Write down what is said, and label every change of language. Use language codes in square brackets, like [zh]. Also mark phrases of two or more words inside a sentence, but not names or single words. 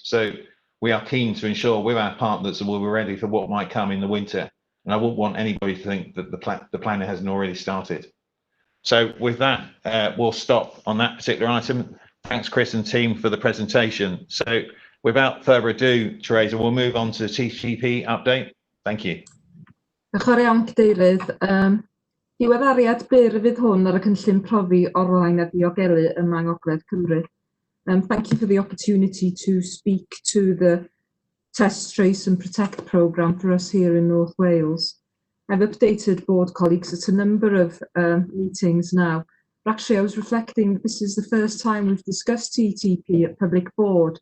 [en] So we are keen to ensure with our partners that we're ready for what might come in the winter. And I wouldn't want anybody to think that the planning hasn't already started. So with that, we'll stop on that particular item. Thanks, Chris and team, for the presentation. So without further ado, Teresa, we'll move on to the TTP update. Thank you. [cy] Diolch yn iawn, Cadeirydd. Diweddariad byr fydd hwn ar y cynllun profi orlaen a diogelu yma yng Gogledd Cymru. [en] Thank you for the opportunity to speak to the Test, Trace and Protect programme for us here in North Wales. I've updated board colleagues at a number of meetings now. But actually, I was reflecting that this is the first time we've discussed TTP at public board.